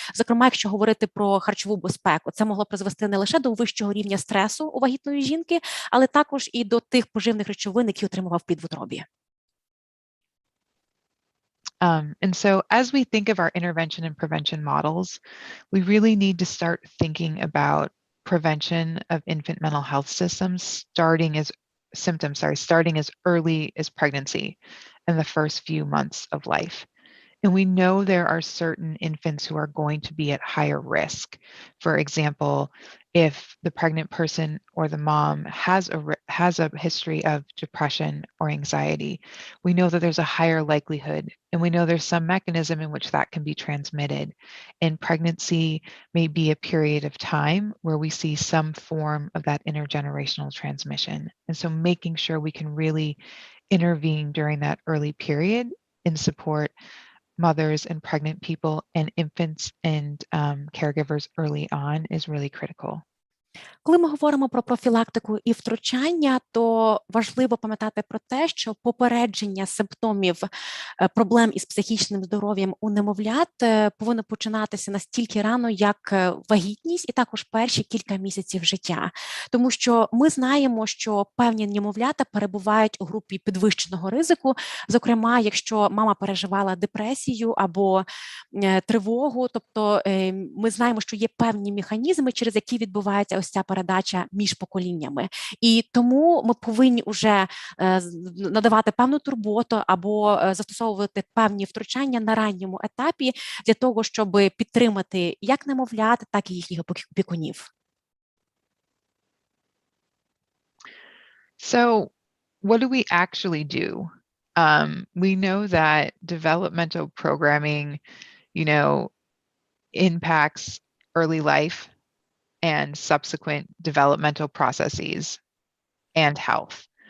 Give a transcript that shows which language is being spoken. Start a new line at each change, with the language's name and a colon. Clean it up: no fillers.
Ukrainian: Зокрема, якщо говорити про харчову безпеку, це могло призвести не лише до вищого рівня стресу у вагітної жінки, але також і до тих поживних речовин, які отримував під в утробі.
English: And so as we think of our intervention and prevention models, we really need to start thinking about prevention of infant mental health starting as early as pregnancy and the first few months of life. And we know there are certain infants who are going to be at higher risk. For example, if the pregnant person or the mom has a history of depression or anxiety, we know that there's a higher likelihood, and we know there's some mechanism in which that can be transmitted. And pregnancy may be a period of time where we see some form of that intergenerational transmission. And so making sure we can really intervene during that early period and support mothers and pregnant people and infants and caregivers early on is really critical.
Ukrainian: Коли ми говоримо про профілактику і втручання, то важливо пам'ятати про те, що попередження симптомів проблем із психічним здоров'ям у немовлят повинно починатися настільки рано, як вагітність, і також перші кілька місяців життя. Тому що ми знаємо, що певні немовлята перебувають у групі підвищеного ризику, зокрема, якщо мама переживала депресію або тривогу, тобто ми знаємо, що є певні механізми, через які відбувається ось ця передача між поколіннями. І тому ми повинні вже надавати певну турботу або застосовувати певні втручання на ранньому етапі для того, щоб підтримати як немовлят, так і їхніх опікунів.
English: So, what do we actually do? We know that developmental programming, impacts early life and subsequent developmental processes and health.